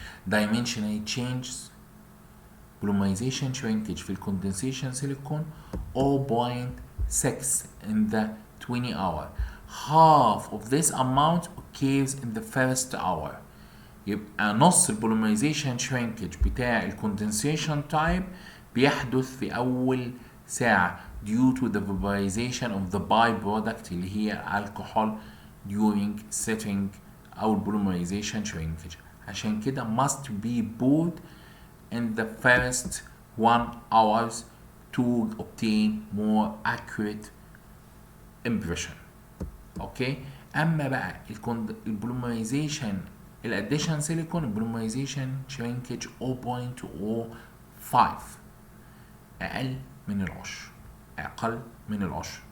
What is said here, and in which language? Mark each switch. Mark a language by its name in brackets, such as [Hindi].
[English] dimensional changes polymerization shrinkage في الكوندنسيشن silicone 0.6 in the 20 hour. Half of this amount occurs in the first hour. [Arabic] يبقى نص البوليمرايزيشن شرينكج بتاع الكوندنسيشن تايب بيحدث في أول ساعة due to the vaporization of the byproduct اللي هي alcohol during setting أو البوليمرايزيشن شرينكج. [English] عشان كده must be poured in the first 1 hours to obtain more accurate impression. Okay. [Arabic] اما بقى البوليمرايزيشن الاديشن سيليكون البوليمرايزيشن شرينكج 0.05 اقل من العشر، اقل من العشر.